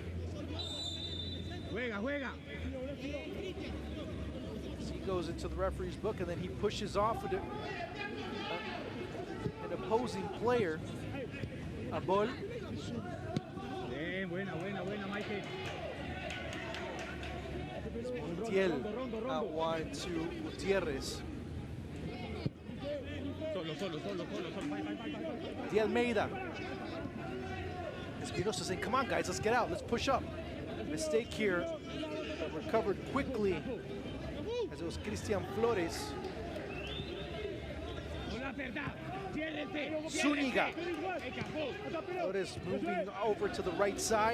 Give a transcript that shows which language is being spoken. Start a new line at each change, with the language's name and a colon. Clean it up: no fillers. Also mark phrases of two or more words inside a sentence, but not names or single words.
English: So he goes into the referee's book, and then he pushes off with an opposing player. A ball. Montiel out wide to Gutierrez. De Almeida. Espinosa saying, come on guys, let's get out, let's push up. Mistake here, recovered quickly as it was Cristian Flores. Zuniga. Flores moving over to the right side.